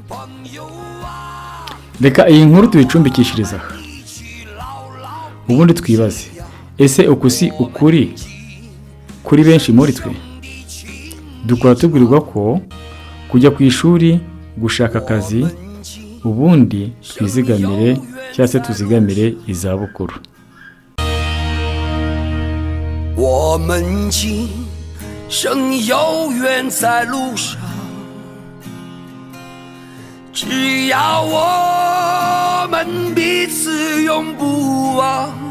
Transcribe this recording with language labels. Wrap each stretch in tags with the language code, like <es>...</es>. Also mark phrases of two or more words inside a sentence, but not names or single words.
<rw>Reka iyi nkuru tuyicumbikishiriza aha, ubundi twibaze, ese uku si ukuri kuri benshi muri twe? Dukora tubwirwa ko kujya ku ishuri, gushaka akazi, ubundi twizigamire cyangwa se tuzigamire izabukuru.</rw> <zh>我们今生有缘在路上，只要我们彼此永不忘。</zh>